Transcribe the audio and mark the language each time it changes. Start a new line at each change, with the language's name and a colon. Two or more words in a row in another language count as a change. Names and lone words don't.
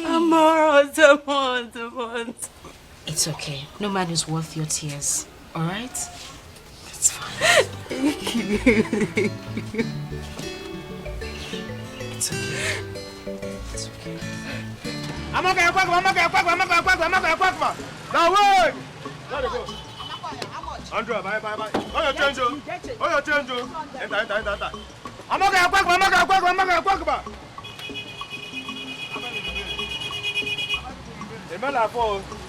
English: I'm alright. It's okay. No man is worth your tears. Alright? It's fine. Thank you. It's okay. It's okay. Amaka. Now wait! Let it go. 100, bye. Oh, your change, oh. Enter. Amaka. Remember for.